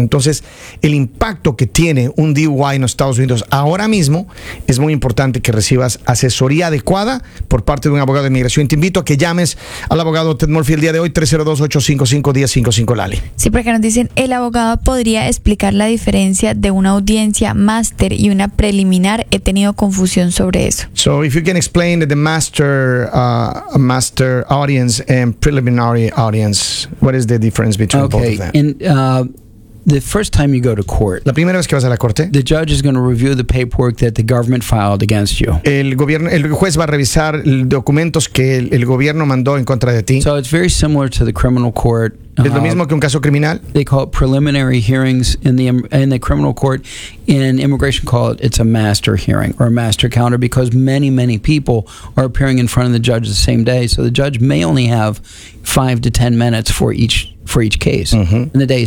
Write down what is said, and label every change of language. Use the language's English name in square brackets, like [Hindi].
[Spanish] Entonces, el impacto que tiene un DUI en los Estados Unidos ahora mismo, es muy importante que recibas asesoría adecuada por parte de un abogado de inmigración. Te invito a que llames al abogado Ted Murphy el día de hoy, 302-855-1055, Lali. Sí, porque nos dicen, el abogado podría explicar la diferencia de una audiencia máster y una preliminar. He tenido confusión sobre eso. [English] So if you can explain the master audience and preliminary audience, what is the difference between okay. both of them? Okay, The first time you go to court, [Spanish] la primera vez que vas a la corte, [English] the judge is going to review the paperwork that the government filed against you. [Spanish] El juez va a revisar documentos que el gobierno mandó en contra de ti. [English] So it's very similar to the criminal court. [Spanish] Es lo mismo que un caso criminal. [English] They call it preliminary hearings in the criminal court. In immigration, call it, it's a master hearing or a master calendar, because many, many people are appearing in front of the judge the same day. So the judge may only have 5 to 10 minutes for each case in the day.